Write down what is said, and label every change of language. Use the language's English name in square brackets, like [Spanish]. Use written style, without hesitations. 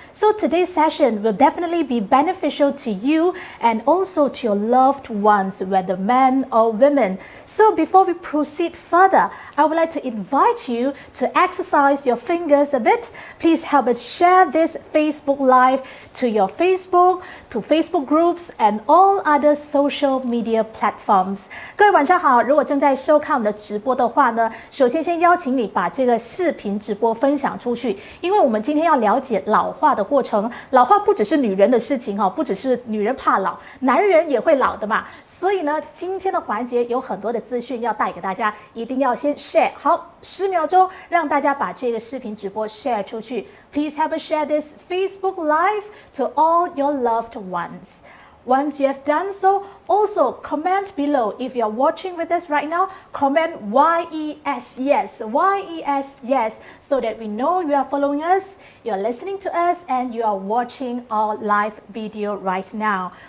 [English] So today's session will definitely be beneficial to you and also to your loved ones, whether men or women. So before we proceed further, I would like to invite you to exercise your fingers a bit. Please help us share this Facebook Live to your Facebook, to Facebook groups and all other social media platforms. [Chinese] 各位晚上好，如果正在收看我们的直播的话呢，首先先邀请你把这个视频直播分享出去，因为我们今天要了解老化的过程。老化不只是女人的事情不只是女人怕老，男人也会老的嘛。所以呢，今天的环节有很多的资讯要带给大家，一定要先 share 好10秒钟，让大家把这个视频直播 share 出去。 [English] Please help us share this Facebook Live to all your loved ones. Once you have done so, also comment below. If you are watching with us right now, comment YES, yes, YES, yes, so that we know you are following us, you are listening to us, and you are watching our live video right now.